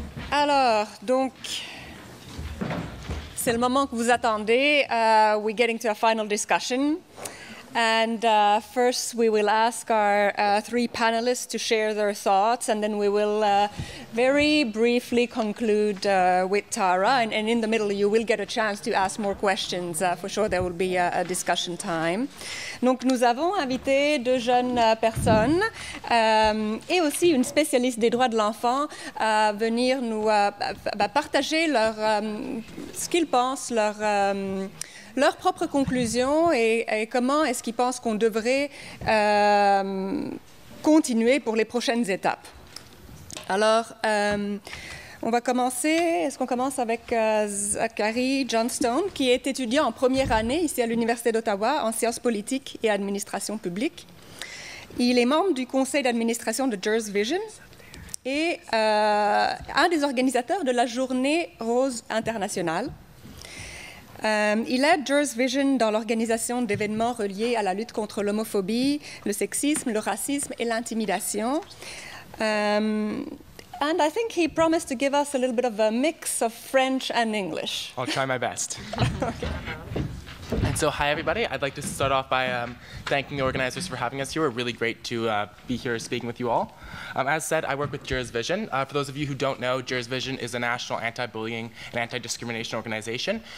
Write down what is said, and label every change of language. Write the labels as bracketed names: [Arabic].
[French] Alors, donc, c'est le moment que vous attendez. [English] We're getting to a final discussion. And first, we will ask our 3 panelists to share their thoughts, and then we will very briefly conclude with Tara. And in the middle, you will get a chance to ask more questions. For sure, there will be a discussion time. [French] Donc, nous avons invité 2 jeunes personnes et aussi une spécialiste des droits de l'enfant à venir nous partager ce qu'ils pensent, leurs propres conclusions et comment est-ce qu'ils pensent qu'on devrait continuer pour les prochaines étapes. Alors, on va commencer, est-ce qu'on commence avec Zachary Johnstone, qui est étudiant en première année ici à l'Université d'Ottawa en sciences politiques et administration publique. Il est membre du conseil d'administration de Jers Vision et un des organisateurs de la Journée Rose internationale. Il aide Jers Vision dans l'organisation d'événements reliés à la lutte contre l'homophobie, le sexisme, le racisme et l'intimidation. [English] And I think he promised to give us a little bit of a mix of French and English. I'll try my best. Okay. And so, hi everybody. I'd like to start off by thanking the organizers for having us here. We're really great to be here speaking with you all. As said, I work with Jurors Vision. For those of you who don't know, Jurors Vision is a national anti-bullying and anti-discrimination organization.